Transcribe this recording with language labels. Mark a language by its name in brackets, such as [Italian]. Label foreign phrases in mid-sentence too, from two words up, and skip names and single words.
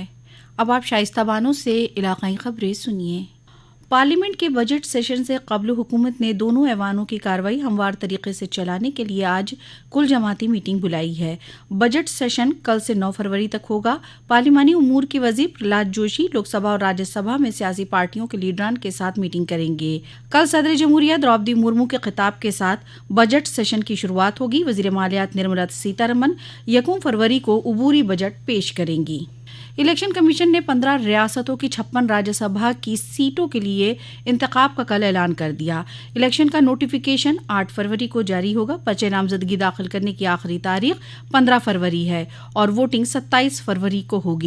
[Urdu] اب آپ شائستہ بانو سے علاقائی خبریں سنیے۔ پارلیمنٹ کے بجٹ سیشن سے قبل حکومت نے دونوں ایوانوں کی کارروائی ہموار طریقے سے چلانے کے لیے آج کل جماعتی میٹنگ بلائی ہے۔ بجٹ سیشن کل سے 9 فروری تک ہوگا۔ پارلیمانی امور کے وزیر پرہلاد جوشی لوک سبھا اور راجیہ سبھا میں سیاسی پارٹیوں کے لیڈران کے ساتھ میٹنگ کریں گے۔ کل صدر جمہوریہ دروپدی مرمو کے خطاب کے ساتھ بجٹ سیشن کی شروعات ہوگی۔ وزیر مالیات نرملا سیتارمن 1 فروری کو عبوری بجٹ پیش کریں گی۔ الیکشن کمیشن نے 15 ریاستوں کی 56 راجیہ سبھا کی سیٹوں کے لیے انتخاب کا کل اعلان کر دیا۔ الیکشن کا نوٹیفیکیشن 8 فروری کو جاری ہوگا۔ پرچے نامزدگی داخل کرنے کی آخری تاریخ 15 فروری ہے اور ووٹنگ 27 فروری کو ہوگی۔